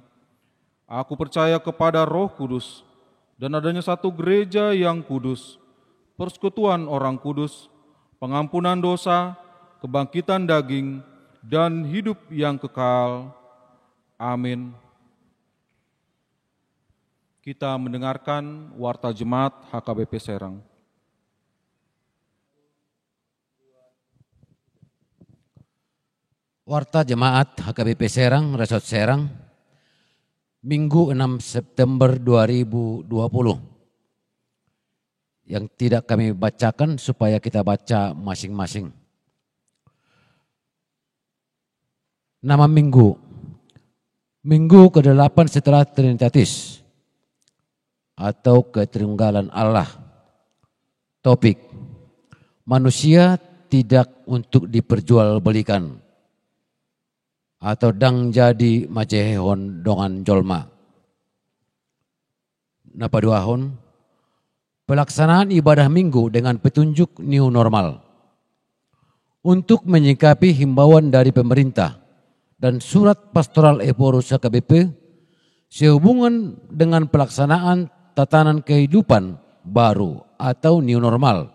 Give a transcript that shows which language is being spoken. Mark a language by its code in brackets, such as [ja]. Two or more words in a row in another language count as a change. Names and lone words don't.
[id] Aku percaya kepada Roh Kudus, dan adanya satu gereja yang kudus, persekutuan orang kudus, pengampunan dosa, kebangkitan daging, dan hidup yang kekal. Amin. Kita mendengarkan Warta Jemaat HKBP Serang. Warta Jemaat HKBP Serang, Resort Serang, Minggu 6 September 2020. Yang tidak kami bacakan supaya kita baca masing-masing. Nama minggu. Minggu ke-8 setelah Trinitatis atau Ketunggalan Allah. Topik. Manusia tidak untuk diperjualbelikan atau [bbc] dang jadi macehon dongan jolma. Napa duahon? [id] pelaksanaan ibadah minggu dengan petunjuk [en] new normal. [id] Untuk menyikapi himbauan dari pemerintah dan surat pastoral Eporus HKBP sehubungan dengan pelaksanaan tatanan kehidupan baru atau [en] new normal.